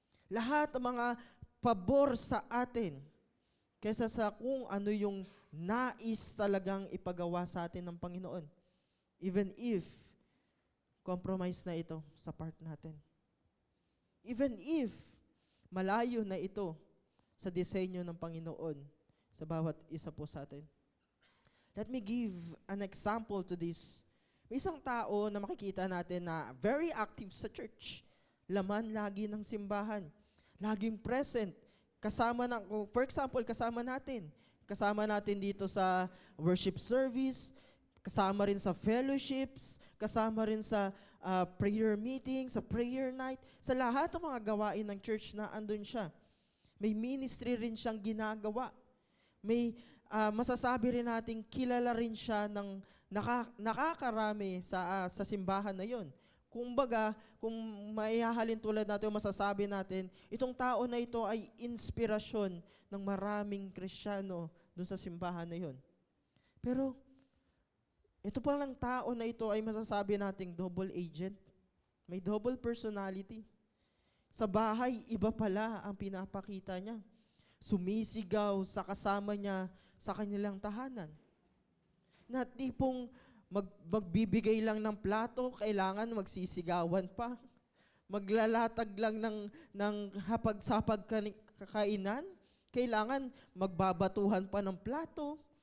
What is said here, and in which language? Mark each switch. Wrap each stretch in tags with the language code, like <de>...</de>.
<tl>Lahat ng mga pabor sa atin kaysa sa kung ano yung nais talagang ipagawa sa atin ng Panginoon.</tl> <en>Even if compromise</en> <tl>na ito sa part natin.</tl> <en>Even if</en> <tl>malayo na ito sa disenyo ng Panginoon sa bawat isa po sa atin.</tl> <en>Let me give an example to this.</en> <tl>May isang tao na makikita natin na</tl> <en>very active</en> <tl>sa church. Laman lagi ng simbahan. Laging present.</tl> <en>For example,</en> <tl>kasama natin. Kasama natin dito sa worship service, kasama rin sa fellowships, kasama rin sa prayer meeting, sa prayer night, sa lahat ng mga gawain ng church na andun siya. May ministry rin siyang ginagawa. May masasabi rin natin kilala rin siya ng nakakarami sa simbahan na yon. Kumbaga, kung maihahalin tulad natin o masasabi natin, itong tao na ito ay inspirasyon ng maraming Kristiyano dun sa simbahan na yon. Pero, ito palang tao na ito ay masasabi nating double agent. May double personality. Sa bahay, iba pala ang pinapakita niya. Sumisigaw sa kasama niya sa kanilang tahanan. Na tipong magbibigay lang ng plato, kailangan magsisigawan pa. Maglalatag lang ng hapag-sapag kakainan, kailangan magbabatuhan pa ng plato.</tl>